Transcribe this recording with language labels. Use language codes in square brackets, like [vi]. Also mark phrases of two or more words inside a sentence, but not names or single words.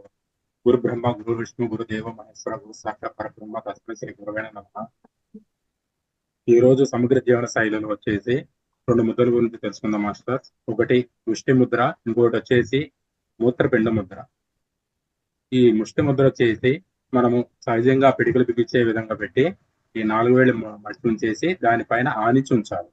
[sa] गुरु ब्रह्मा गुरु विष्णु गुरुदेव महेश्वర గురు సాక్షాత్ పరబ్రహ్మ తస్మై శ్రీ గురవే నమః। [te] ఈ రోజు సమగ్ర జీవన శైలిలో వచ్చేసి రెండు ముద్రల గురించి తెలుసుకుందాం మాస్టర్స్. ఒకటి ముష్టి ముద్ర, ఇంకోటి వచ్చేసి మూత్రపిండ ముద్ర. ఈ ముష్టి ముద్ర వచ్చేసి మనము సహజంగా పిడికలు బిగించే విధంగా పెట్టి ఈ 4 వేళ్ళు మడిచి ఉంచేసి దానిపైన ఆనించి ఉంచాలి.